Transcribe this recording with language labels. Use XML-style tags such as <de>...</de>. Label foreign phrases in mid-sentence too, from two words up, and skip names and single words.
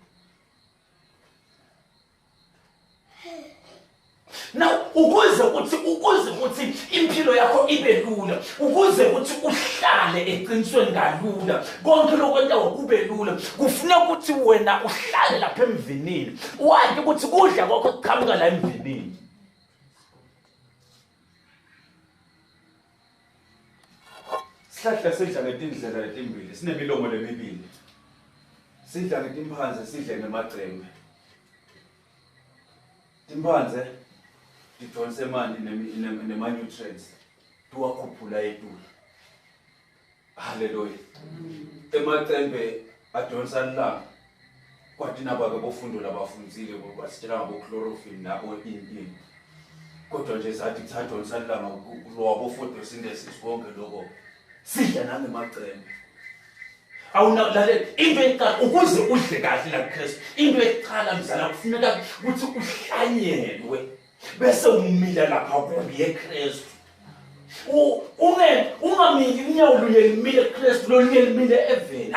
<ss>Now ukuze ukuthi impilo yakho ibe lula, ukuze ukuthi uhlale eqinisweni kalula, konke lokwenta kube lula, kufuneka ukuthi wena uhlale lapha emvinini. Wathi ukuthi kudla kwakho kuqhamuka la emvinini. Sihlahla sidla ngetindlela letimbili, sinemilomo lemibili. Sidla ngetimphanze, sidle ngemaqembe. Timphanze tidonse manje nema-nutrients tuwakhuphula etulu. Hallelujah. Emaqembe adonsa lilanga kwathi nabake bofundo labafundzile basitshela ngabo-chlorophyll nabo ini. Kodwa nje sathi kuthatha lilanga photosynthesis konke lokho sidla nangemaqembe. Awunalalela into eqala ukuze udle kahle la Kristu. Into eqala mzala kufuneka ukuthi uhlanyelwe bese umila lapha kuye eKristu. Ungamili inyawo lunye limile eKristu lonke limile eveni.</ss>